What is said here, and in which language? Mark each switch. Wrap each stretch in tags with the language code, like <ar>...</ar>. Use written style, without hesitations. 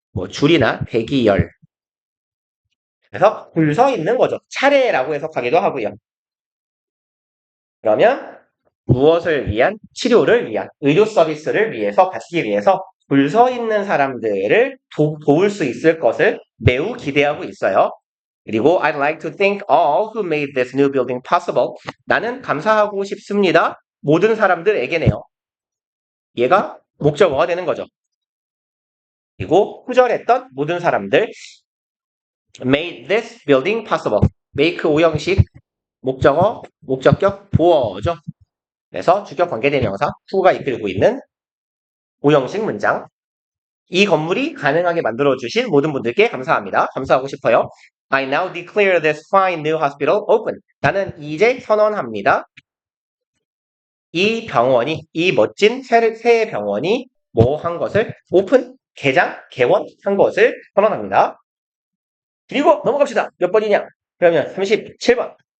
<ko>줄이나 대기열. 그래서 줄 서 있는 거죠. 차례라고 해석하기도 하고요. 그러면 무엇을 위한? 치료를 위한, 의료 서비스를 위해서, 받기 위해서 줄 서 있는 사람들을 도울 수 있을 것을 매우 기대하고 있어요. 그리고</ko> <en>I'd like to thank all who made this new building possible.</en> <ko>나는 감사하고 싶습니다. 모든 사람들에게네요. 얘가 목적어가 되는 거죠. 그리고 후절했던 모든 사람들</ko> <en>made this building possible.</en> <ko>make 오형식 목적어, 목적격, 보어죠. 그래서 주격 관계대명사 who가 이끌고 있는 오형식 문장. 이 건물이 가능하게 만들어주신 모든 분들께 감사합니다. 감사하고 싶어요.</ko> <en>I now declare this fine new hospital open.</en> <ko>나는 이제 선언합니다. 이 병원이, 이 멋진 새 병원이 뭐 한 것을 오픈, 개원한 것을 선언합니다. 그리고 넘어갑시다. 몇 번이냐? 그러면 37번.</ko>